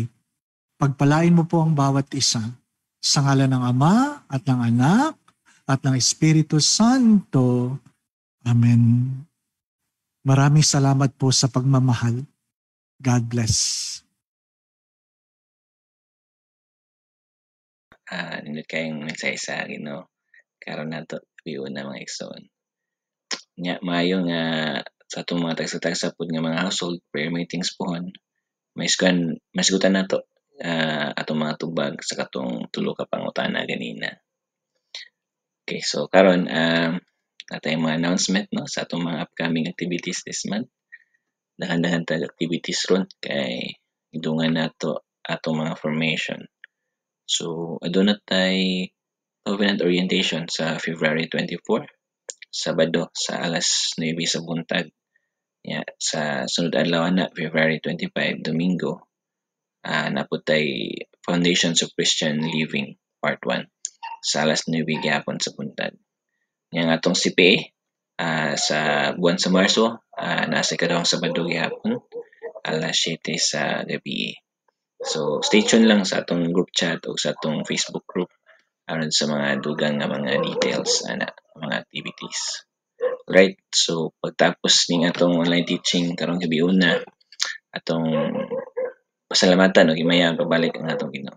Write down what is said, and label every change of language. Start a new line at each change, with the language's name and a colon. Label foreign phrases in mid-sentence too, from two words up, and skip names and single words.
Filipino: Pagpalain mo po ang bawat isa. Sa ngalan ng Ama at ng Anak at ng Espiritu Santo. Amen. Maraming salamat po sa pagmamahal.
English: God bless.
Cebuano: Nindot kayong mensahe sa akin, no? Karon na to, view na mga igsoon. Nya, maayo nga sa itong mga tagsa-tagsa po nga mga
English: household prayer meetings
Cebuano: pohon. Masigutan na to atong mga tubag sa katong tulo ka pangutana ganina. Okay, so karon natay mga announcement, no, sa atong mga
English: upcoming activities this month.
Cebuano: Dahan-dahan tag activities ron kay idungan nato atong mga formation. So aduna tay Covenant Orientation sa February 24, Sabado sa alas 9 sa buntag. Sa sunod adlaw na February 25, Domingo, naputay Foundations of Christian Living Part 1 sa alas 9 gyapon sa buntag. Yang atong CPA sa buwan sa Marso, nasa kadawang Sabado gyapon alas 7 sa gabi. So
English: stay tuned
Cebuano: lang sa atong group chat o sa atong Facebook group aron sa mga dugang nga mga details mga activities. Right, so pagtapos ning atong
English: online teaching
Cebuano: karong gabi una, atong pasalamatan o himayang pabalik ang atong Ginoo.